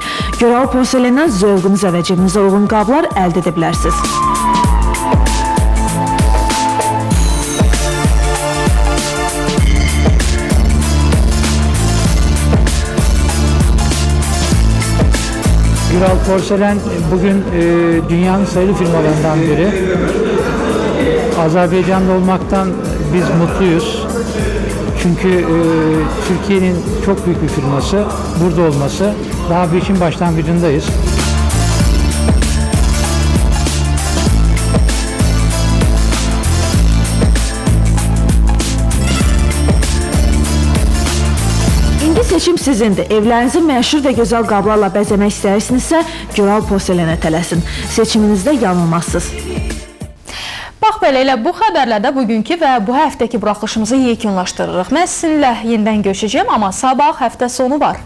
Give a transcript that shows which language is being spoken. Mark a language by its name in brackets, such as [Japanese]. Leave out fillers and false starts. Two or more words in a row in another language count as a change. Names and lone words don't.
[Azerbaijani] Güral Porselenden zövqünüzə və cibinizə uyğun qablar əldə edə bilərsiniz. [Turkish] Güral Porselen bugün dünyanın sayılı firmalarından biri. Azerbaycan'da olmaktan biz mutluyuz. Çünkü Türkiye'nin çok büyük bir firması burada olması, daha bir işin başlangıcındayız. [Azerbaijani] Seçim sizindir. Evlərinizi məşhur və gözəl qablarla bəzəmək istəyirsinizsə, Güral Porselenə tələsin. Seçiminizdə yanılmazsınız. Bax belə ilə bu xəbərlərdə bugünkü və bu həftəki buraxılışımızı yekunlaşdırırıq. Mən sizinlə yenidən görüşəcəyəm, amma sabah həftə sonu var.